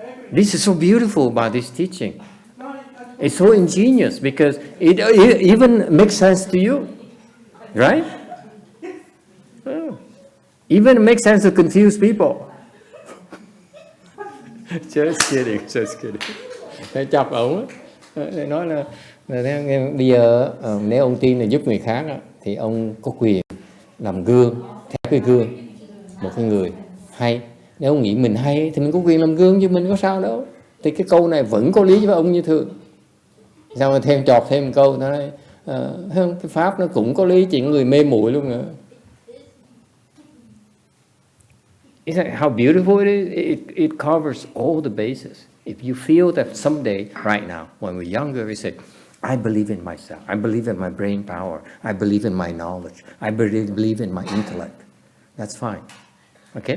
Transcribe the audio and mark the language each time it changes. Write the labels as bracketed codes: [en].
[en] This is so beautiful about this teaching. It's so ingenious because it even makes sense to you. Right? Oh. Even makes sense to confuse people. Just kidding, just kidding. [vi] Để chọc ổng á. Để nói là bây giờ nếu ông tin là giúp người khác á, thì ông có quyền làm gương, theo cái gương một cái người hay. Nếu ông nghĩ mình hay thì mình có quyền làm gương chứ mình có sao đâu. Thì cái câu này vẫn có lý với ông như thường. Sao mà thêm chọt thêm một câu nó nói cái pháp nó cũng có lý, chuyện người mê muội luôn nữa. [en] Isn't that how beautiful it is? It covers all the bases. If you feel that someday, right now, when we're younger, we say, I believe in myself. I believe in my brain power. I believe in my knowledge. I believe in my intellect. That's fine. Okay?